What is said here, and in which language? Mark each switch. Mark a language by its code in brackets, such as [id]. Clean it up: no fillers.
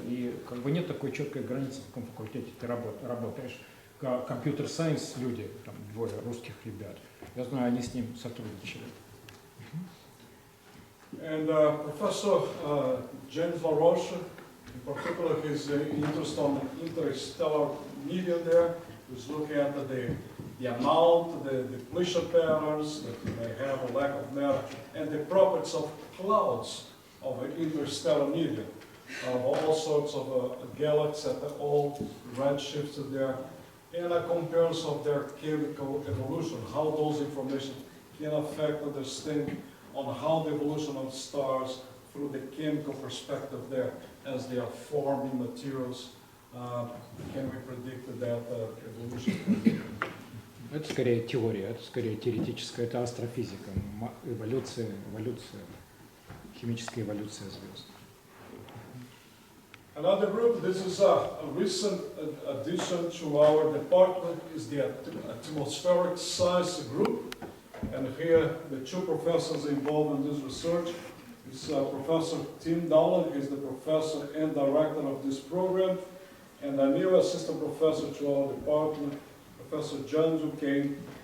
[ru] И как бы нет такой четкой границы, в каком факультете ты работаешь. Компьютер-сайенс люди, там двое русских ребят. Я знаю, они с ним сотрудничали. [en] And Professor James LaRoche, in particular, his interest on the interstellar media there, is looking at the amount, the depletion patterns that you may have, a lack of matter, and the properties of clouds of interstellar media, of all sorts of galaxies at all redshifts there, and a comparison of their chemical evolution, how those information can affect understanding on how the evolution of stars through the chemical perspective there, as they are forming materials, can we predict that evolution? [ru] Это скорее теория, это скорее теоретическая, это астрофизика, эволюция, химическая эволюция звезд. [en] Another group, this is a recent addition to our department, is the atmospheric science group. And here, the two professors involved in this research is Professor Tim Dowling, he's the professor and director of this program, and a new assistant professor to our department, Professor John Duquesne.